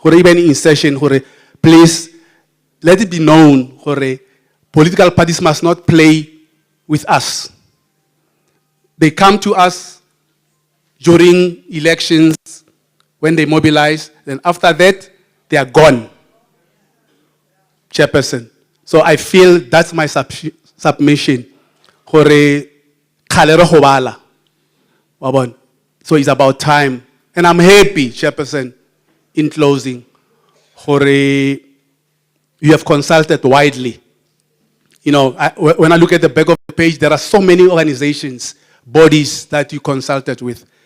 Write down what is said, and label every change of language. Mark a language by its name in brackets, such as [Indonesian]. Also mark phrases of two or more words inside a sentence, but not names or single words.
[English] Hore even in session, hore, please, let it be known, hore, political parties must not play with us. They come to us during elections, when they mobilize, then after that, they are gone. Chairperson. So I feel that's my submission. Hore, khalero hobala. Wabon. So it's about time. And I'm happy, Chairperson, in closing, hore, you have consulted widely. You know, when I look at the back of the page, there are so many organizations, bodies that you consulted with.